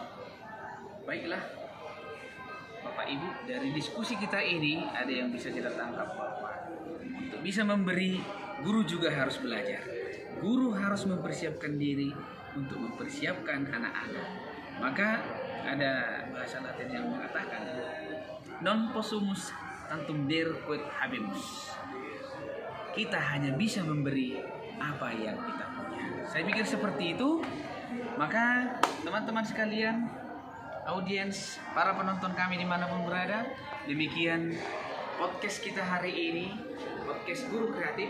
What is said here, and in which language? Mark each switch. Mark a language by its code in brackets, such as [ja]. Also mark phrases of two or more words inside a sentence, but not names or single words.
[id] Baiklah, Bapak Ibu, dari diskusi kita ini ada yang bisa kita tangkap bahwa untuk bisa memberi, guru juga harus belajar. Guru harus mempersiapkan diri untuk mempersiapkan anak-anak. Maka ada bahasa Latin yang mengatakan [la] non possumus tantum der quod habemus. [id] Kita hanya bisa memberi apa yang kita punya. Saya pikir seperti itu. Maka teman-teman sekalian, audiens, para penonton kami dimanapun berada, demikian podcast kita hari ini, podcast Guru Kreatif.